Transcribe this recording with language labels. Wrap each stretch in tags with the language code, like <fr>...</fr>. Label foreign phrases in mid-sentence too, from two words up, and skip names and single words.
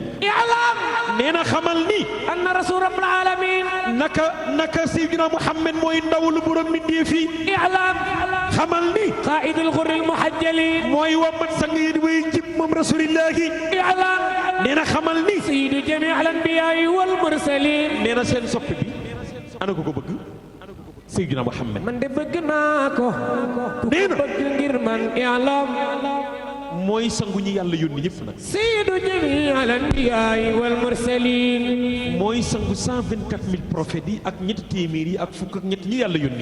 <wo>i'lam nee na xamal ni</wo> <ar>أن رسول رب العالمين</ar> <wo>naka Seydina Muhammad mooy ndaw lu borom mbindee fi i'lam xamal ni</wo> <ar>قائد الغر المحجلين</ar> <wo>mooy wambat sang yi way jib moom Rasulillahi i'lam nee na xamal ni</wo> <ar>سيد جميع الأنبياء والمرسلين</ar> <wo>nee na seen soppe bi ana ko bëgg Seydina Muhammad man de bëgg naa ko nee na bëgg ngir man i'lam mooy sangu ñi yàlla yónni ñëpp nag.</wo> <ar>سيد جميع الأنبياء والمرسلين.</ar> <wo>mooy sangu 124000 prophètes yi ak ñetti téeméer yi ak fukk ak ñett ñi yàlla yónni.</wo>